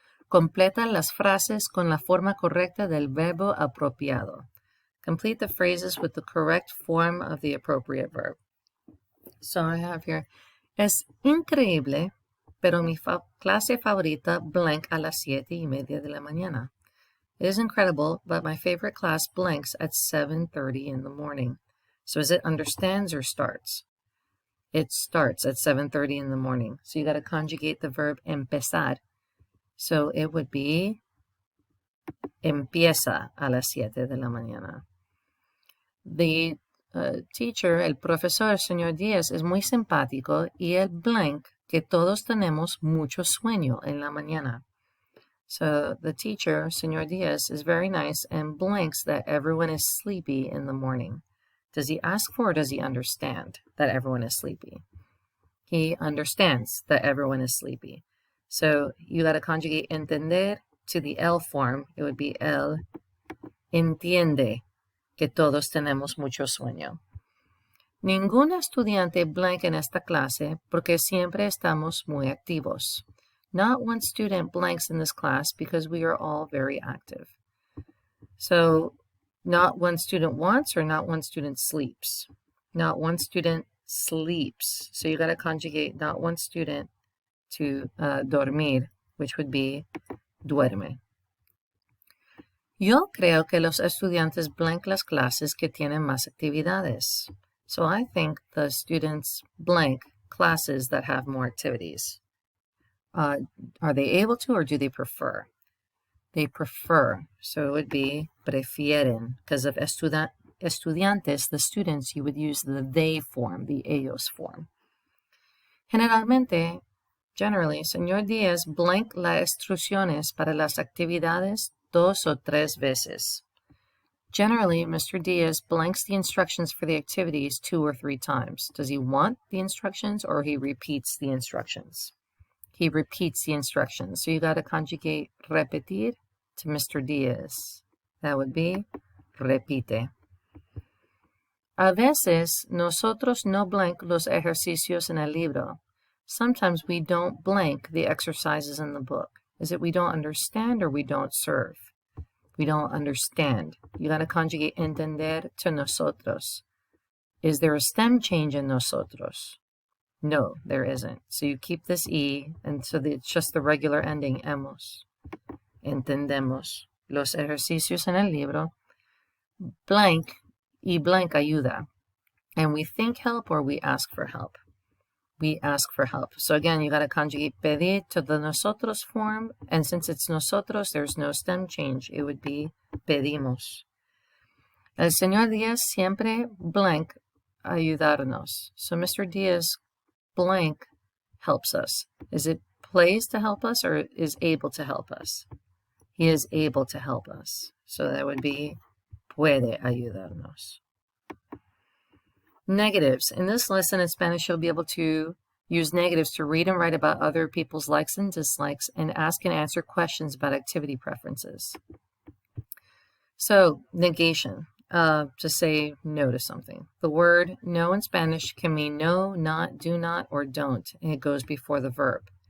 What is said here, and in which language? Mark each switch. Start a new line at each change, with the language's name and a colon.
Spanish: Completa las frases con la forma correcta del verbo apropiado.
English: Complete the phrases with the correct form of the appropriate verb. So I have here,
Spanish: es increíble, pero mi clase favorita blank a las 7:30 de la mañana.
English: It is incredible, but my favorite class blanks at 7:30 in the morning. So is it understands or starts? It starts at 7:30 in the morning. So you got to conjugate the verb empezar. So it would be
Spanish: empieza a las 7 de la mañana.
English: The teacher,
Spanish: el profesor, señor Díaz, es muy simpático y el blank que todos tenemos mucho sueño en la mañana.
English: So the teacher, señor Díaz, is very nice and blanks that everyone is sleepy in the morning. Does he ask for or does he understand that everyone is sleepy? He understands that everyone is sleepy. So you got to conjugate entender to the L form. It would be
Spanish: él entiende que todos tenemos mucho sueño. Ningún estudiante blank en esta clase porque siempre estamos muy activos.
English: Not one student blanks in this class because we are all very active. So not one student wants or not one student sleeps. Not one student sleeps. So you got to conjugate not one student to dormir, which would be duerme. Yo creo que los estudiantes blank las clases que tienen más actividades. So I think the students blank classes that have more activities. Are they able to or do they prefer? They prefer. So it would be prefieren. Because of estudiantes, the students, you would use the they form, the ellos form.
Spanish: Generally, señor Díaz blank las instrucciones para las actividades 2 o 3 veces.
English: Generally, Mr. Diaz blanks the instructions for the activities 2 or 3 times. Does he want the instructions or he repeats the instructions? He repeats the instructions. So you got to conjugate repetir to Mr. Diaz. That would be repite.
Spanish: A veces, nosotros no blank los ejercicios en el libro.
English: Sometimes we don't blank the exercises in the book. Is it we don't understand or we don't serve? We don't understand. You got to conjugate entender to nosotros. Is there a stem change in nosotros? No, there isn't. So you keep this E, and so it's just the regular ending, hemos.
Spanish: Entendemos. Los ejercicios en el libro. Blank, y blank ayuda.
English: And we think help or we ask for help. We ask for help. So again, you got to conjugate pedir to the nosotros form, and since it's nosotros, there's no stem change. It would be pedimos.
Spanish: El señor Díaz siempre blank ayudarnos.
English: So Mr. Díaz blank helps us. Is it plays to help us or is able to help us? He is able to help us. So that would be
Spanish: puede ayudarnos.
English: Negatives. In this lesson in Spanish, you'll be able to use negatives to read and write about other people's likes and dislikes and ask and answer questions about activity preferences. So, negation. To say no to something. The word no in Spanish can mean no, not, do not, or don't, and it goes before the verb.